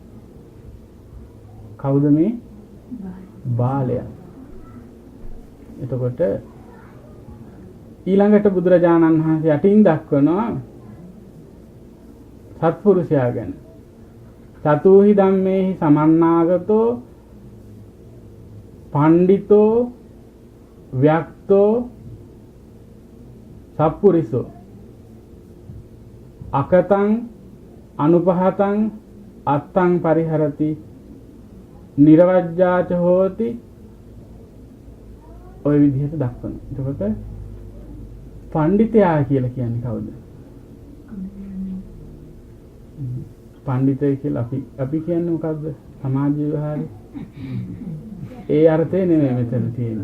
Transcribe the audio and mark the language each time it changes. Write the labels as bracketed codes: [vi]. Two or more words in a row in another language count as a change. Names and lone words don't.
[si] කවුද මේ? බාලයා. එතකොට ඊළඟට බුදුරජාණන් වහන්සේ යටින් දක්වනවා සත්පුරුෂයා ගැන. [pi] චතුහි ධම්මේහි සමන්නාගතෝ පණ්ඩිතෝ ව්‍යක්තෝ සප්පුරිසෝ අකතං අනුපහතං අත්තං පරිහරති නිර්වජ්ජාච හෝති. [si] ඔය විදිහට දක්වනවා. එතකොට පණ්ඩිතයා කියලා කියන්නේ කවුද? පණ්ඩිතය කියලා අපි කියන්නේ මොකද්ද? සමාජ විවහාරේ. ඒ අර්ථය නෙමෙයි මෙතන තියෙන්නේ.